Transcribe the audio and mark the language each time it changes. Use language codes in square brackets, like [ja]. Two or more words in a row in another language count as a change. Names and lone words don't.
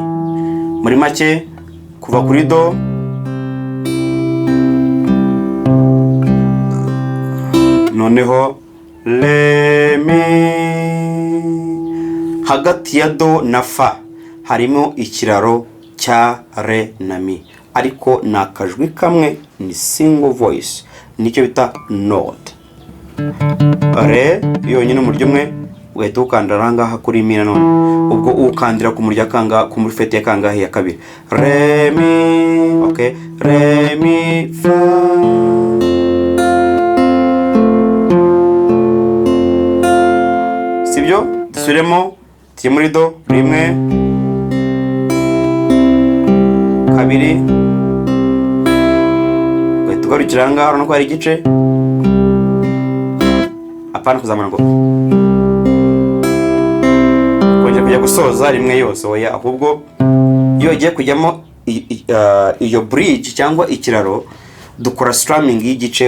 [rw] Muri make kuva kuri do noneho le mi, hagati ya do na fa harimo ikiraro cya re na mi, ariko nakajwi kamwe, ni [en] single voice, [rw] nicyo bita note. Re yonyine umuryo umwe ugahita ukandira ngaha kuri mi nanone, ubwo ukandira ku murya kanga ku muri fete ya kangahe ya kabiri, re mi. Okay, re mi fa, sibyo. Dusubiremo tujye muri do rimwe kabiri, ugahita ugarukira ngaha urabona ko hari igice, apana kuzamura ngo kongera kujya gusoza rimwe yose, oya, ahubwo iyo ugiye kujyamo iyo bridge cyangwa ikiraro dukora strumming y'igice.